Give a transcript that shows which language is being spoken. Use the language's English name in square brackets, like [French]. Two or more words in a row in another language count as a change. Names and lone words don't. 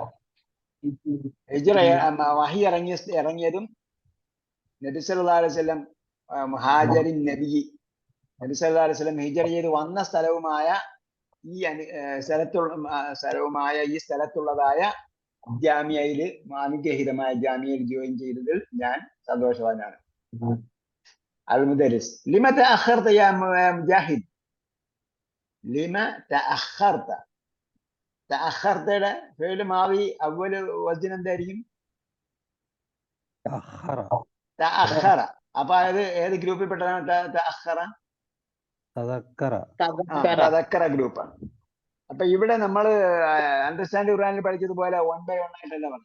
[Malayalam] ഹിജറ വഹി ഇറങ്ങിയതും നബി [Arabic] صلى الله عليه وسلم [Malayalam] മുഹാജിറിൻ നബി, നബി [Arabic] صلى الله عليه وسلم [Malayalam] ഹിജറ ചെയ്ത് വന്ന സ്ഥലവുമായ ഈ സ്ഥലത്തുള്ളതായ ജാമിയയിൽ, അനുഗ്രഹീതമായ ജാമിയയിൽ ജോയിൻ ചെയ്തതിൽ ഞാൻ സന്തോഷവാനാണ്. [Arabic] المدرس لما تأخرت يا مجاهد؟ لما تأخرت؟ تأخرت فعل ماضي أول وزن എന്തായിരിക്കും? تأخر. [Malayalam] അപ്പൊ അത് ഏത് ഗ്രൂപ്പിൽ പെട്ടതാണ്? [Arabic] تأخر، تذكر [Malayalam] ഗ്രൂപ്പാണ്. അപ്പൊ ഇവിടെ നമ്മൾ അണ്ടർസ്റ്റാൻഡ് ഖുർആനിൽ പഠിച്ചതുപോലെ [English] 1 by 1 [Malayalam] ആയിട്ടല്ല പറഞ്ഞു.